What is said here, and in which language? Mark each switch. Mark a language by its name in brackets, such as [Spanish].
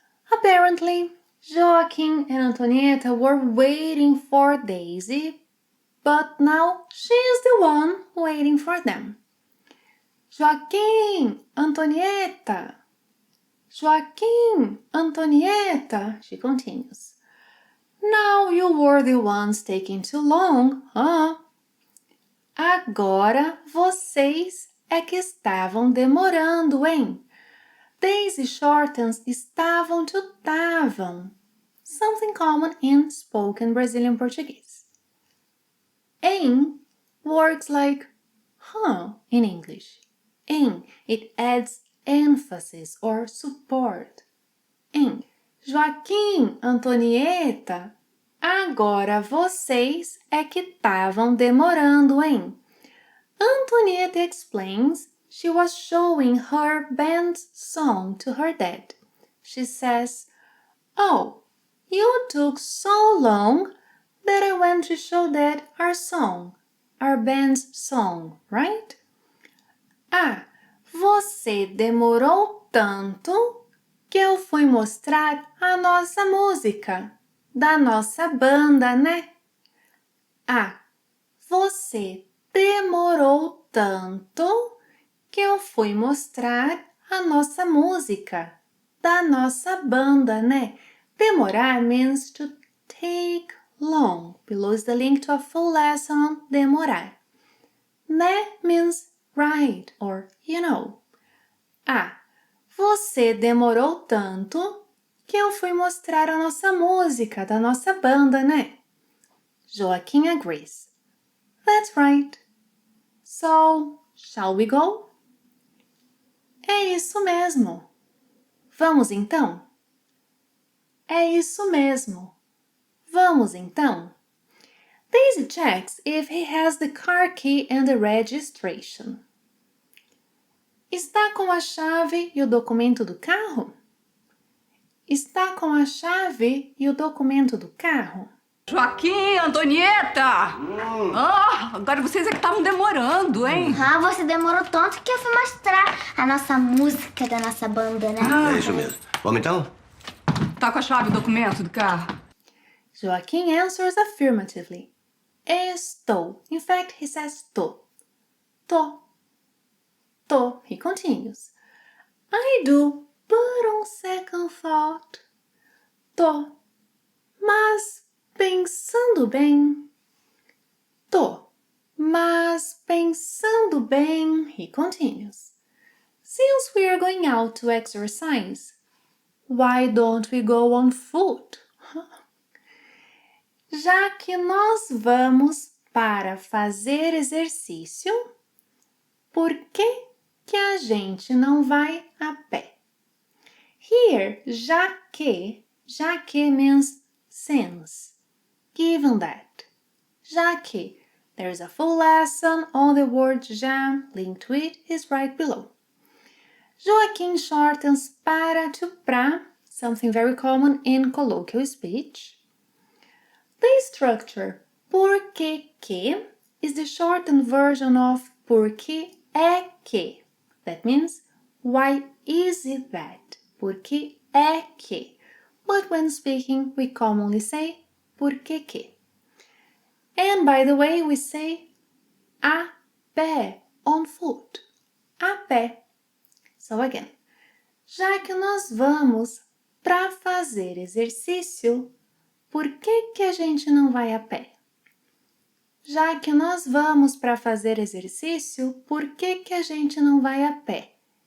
[English] Apparently, Joaquim and Antonieta were waiting for Daisy, but now she is the one waiting for them. Joaquim, Antonieta. Joaquim, Antonieta, she continues. Now you were the ones taking too long, huh? [Portuguese] Agora vocês é que estavam demorando, hein? [English] Daisy shortens estavam to tavam, something common in spoken Brazilian Portuguese. Em works like in English. Em, it adds emphasis or support. [Portuguese] Em Joaquim, Antonieta, agora vocês é que estavam demorando, hein? [English] Antonieta explains she was showing her band's song to her dad. She says, "Oh, you took so long that I went to show Dad our song, our band's song, right?" [Portuguese] Você demorou tanto que eu fui mostrar a nossa música, da nossa banda, né? Você demorou tanto que eu fui mostrar a nossa música, da nossa banda, né? [English] Demorar means to take long. Below is the link to a full lesson on demorar. Né means right or you know. [Portuguese] Você demorou tanto que eu fui mostrar a nossa música da nossa banda, né? [English] Joaquim agrees. That's right. So, shall we go? [Portuguese] É isso mesmo. Vamos então? É isso mesmo. Vamos então? [English] Daisy checks if he has the car key and the registration. [Portuguese] Está com a chave e o documento do carro? Está com a chave e o documento do carro? Joaquim, Antonieta! Agora vocês é que estavam demorando, hein? Você demorou tanto que eu fui mostrar a nossa música da nossa banda, né? É isso mesmo. Vamos então? Tá com a chave e o documento do carro? [English] Joaquim answers affirmatively. Estou. In fact, he says tô. Tô. Tô. He continues. I do, but on second thought. [Portuguese] Tô. Mas pensando bem. Tô. Mas pensando bem. [English] He continues. Since we are going out to exercise, why don't we go on foot? [Portuguese] Já que nós vamos para fazer exercício, por que a gente não vai a pé? [English] Here, já que means since, given that. Já que, there's a full lesson on the word já, link to it is right below. Joaquim shortens para to pra, something very common in colloquial speech. The structure porque que is the shortened version of porque é que. That means, why is it that? Porque é que. But when speaking, we commonly say porque que. And by the way, we say a pé, on foot. [Portuguese] A pé. [English] So again, [Portuguese] já que nós vamos para fazer exercício, por que a gente não vai a pé? Já que nós vamos para fazer exercício, por que a gente não vai a pé?